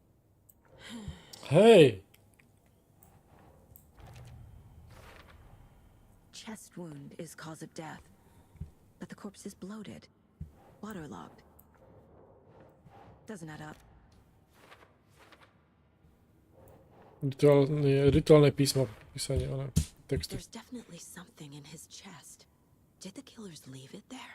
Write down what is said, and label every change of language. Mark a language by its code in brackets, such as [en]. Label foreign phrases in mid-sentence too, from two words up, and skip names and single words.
[sk] Hej! [en] Chest wound is cause of death, but the corpse is bloated, waterlogged. Doesn't add up. [sk] Rituálne písmo, písanie, ale texty. [en] There's definitely something in his chest. Did the killers leave it there?